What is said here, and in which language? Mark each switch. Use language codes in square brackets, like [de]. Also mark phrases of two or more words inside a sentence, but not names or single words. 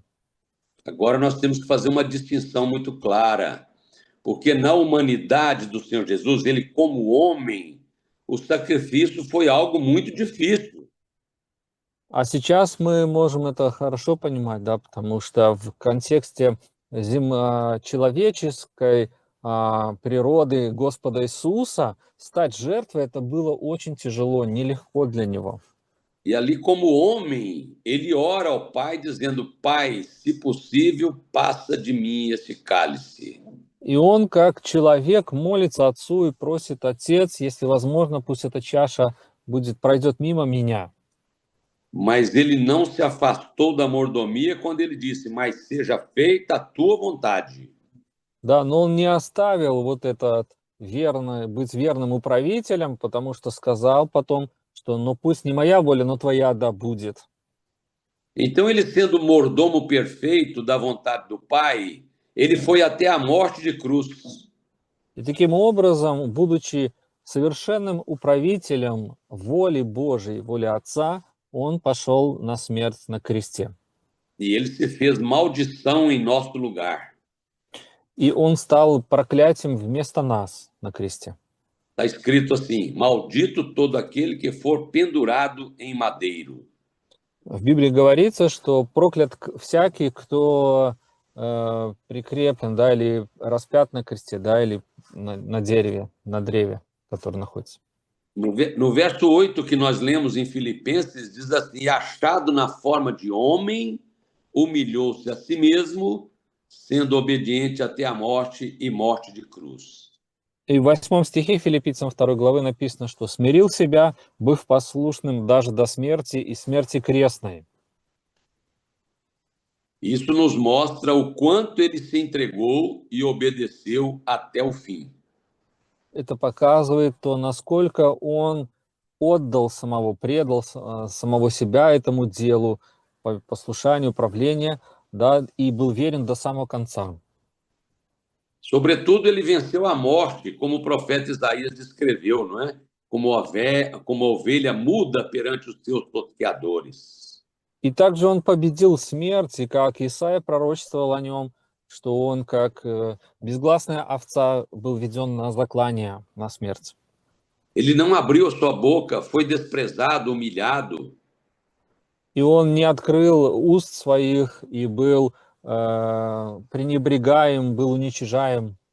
[pt] Agora nós temos que fazer uma distinção muito clara, porque na humanidade do Senhor Jesus, ele como homem, o sacrifício foi algo muito difícil. [ru] А сейчас мы можем это хорошо понимать, да, потому что в контексте человеческой природы Господа Иисуса стать жертвой, это было очень тяжело, нелегко для него. [pt] E ali, como homem, ele ora ao Pai, dizendo: Pai, se possível, passa de mim esse cálice. [ru] И он, как человек, молится Отцу и просит: Отец, если возможно, пусть эта чаша пройдет мимо меня. [pt] Mas ele não se afastou da mordomia quando ele disse: Mas seja feita a tua vontade. [ru] Да, но он не оставил вот этот быть верным управителем, потому что сказал потом, что ну пусть не моя воля, но твоя да будет. [pt] Então, ele sendo mordomo perfeito da vontade do Pai, ele foi até a morte de cruz. [ru] И таким образом, будучи совершенным управителем воли Божией, воли Отца, он пошел на смерть на кресте. [pt] E ele se fez maldição em nosso lugar. [ru] И он стал проклятием вместо нас на кресте. [pt] Está escrito assim: Maldito todo aquele que for pendurado em madeiro. [ru] В Библии говорится, что проклят всякий, кто прикреплен, да, или распят на кресте, да, или на дереве, на древе, который находится. [pt] No verso 8 que nós lemos em Filipenses, diz assim: Achado na forma de homem, humilhou-se a si mesmo, sendo obediente até a morte e morte de cruz. [ru] И в 8 стихе Филиппийцам 2 главы написано, что «смирил себя, быв послушным даже до смерти и смерти крестной». [pt] Isso nos mostra o quanto ele se entregou e obedeceu até o fim. [ru] Это показывает то, насколько он отдал предал самого себя этому делу, послушанию, управлению, да, и был верен до самого конца. [pt] Sobretudo, ele venceu a morte, como o profeta Isaías descreveu, não é? Como a ovelha muda perante os seus tosqueadores. [ru] И также он победил смерть, и как Исаия пророчествовал о нем, что он, как безгласная овца, был введен на заклание, на смерть. [pt] Ele não abriu a sua boca, foi desprezado, humilhado. [ru] И он не открыл уст своих и был пренебрегаем, был уничижаем.